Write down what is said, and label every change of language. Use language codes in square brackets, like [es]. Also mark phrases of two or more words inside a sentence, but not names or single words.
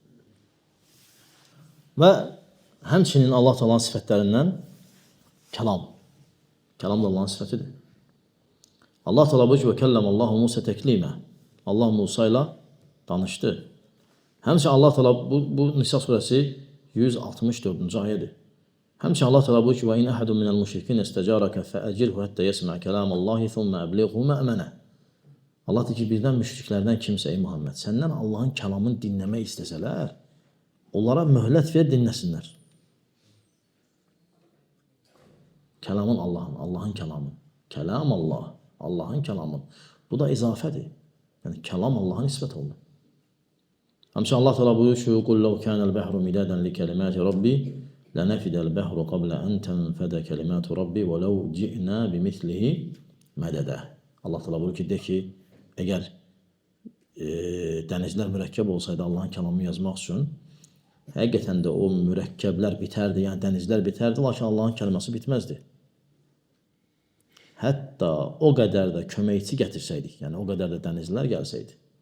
[az] Və həmçinin Allah Taala'nın sifətlərindən kəlam. Kəlam da Allah'ın sifətidir. Allah Teala buyuruyor [ar] وكلم الله موسى تكليما. [az] Allah Musa ilə danışdı. Həmçinin Allah Teala bu Nisa surəsi 164-cü ayədir. Həmçinin Allah Teala buyurur ki: [ar] "وإن أحد من المشركين استجارك فأجره حتى يسمع كلام الله ثم أبلغه مأمنه." [az] Allah deyir ki, birdən müşriklərdən kimsə ey Muhammed, səndən Allahın kəlamını dinləmək istəsələr, onlara möhlət ver, dinləsinlər. Kəlamın Allahın kəlamı. Kəlam Allah, Allahın kəlamı. Bu da izafədir. Yəni kəlam Allah'a nisbət olunur. Həmçinin Allah Teala buyurur ki: [ar] "قل لو كان البحر مدادا لكلمات ربي لنفد البحر قبل أن تنفد كلمات ربي ولو جئنا بمثله مددا." [az] Allah Teala buyurur ki, de ki, əgər dənizlər mürəkkəb olsaydı Allahın kəlamını yazmaq üçün, həqiqətən də o mürəkkəblər bitərdi, yəni dənizlər bitərdi, lakin Allahın kəlməsi bitməzdi. Hətta o qədər də köməkçi gətirsəydik, yəni o qədər də dənizlər gəlsəydi.